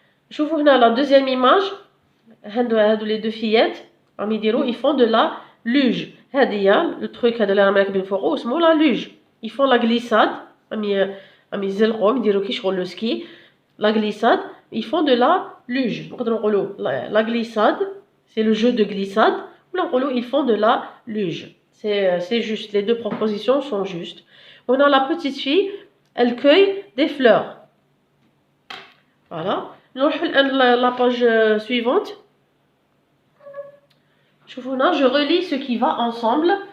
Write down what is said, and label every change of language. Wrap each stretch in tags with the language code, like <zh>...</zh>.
<ar>شوفوا هنا</ar> <fr>la deuxième image. هادو les 2 fillettes ils font de la luge.</fr> <ar>هذه le truc هذا اللي راهم راكبين فوقو اسمه la luge.</ar> <fr>Ils font la glissade.</fr> <ar>عم يزلقوا يديروا كي شغل لو سكي.</ar> <fr>La glissade, ils font de la luge. La glissade, c'est le jeu de glissade. Ils font de la luge. C'est juste, les 2 propositions sont justes. On a la petite fille, elle cueille des fleurs. Voilà. La page suivante. Je relis ce qui va ensemble</fr>